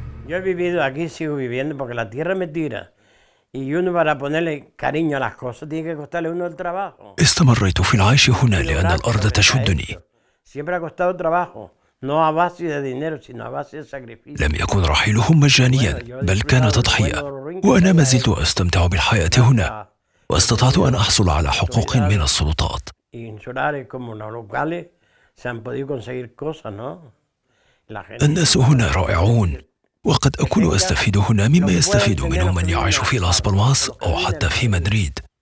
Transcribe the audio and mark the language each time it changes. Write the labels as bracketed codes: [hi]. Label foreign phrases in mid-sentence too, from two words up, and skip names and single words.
[es] Yo he vivido aquí, sigo viviendo, porque la tierra me tira. Y uno para ponerle cariño a las cosas tiene que costarle uno el trabajo. [ar] استمريت في العيش هنا لأن الأرض تشدني. [es] Siempre ha costado trabajo, no a base de dinero, sino a base de sacrificio. [ar] لم يكن رحيلهم مجانيا، بل كان تضحية، وأنا ما زلت أستمتع بالحياة هنا، واستطعت أن أحصل على حقوق من السلطات. الناس هنا رائعون، وقد أكون أستفيد هنا مما يستفيد منه من يعيش في لاس بالماس أو حتى في مدريد.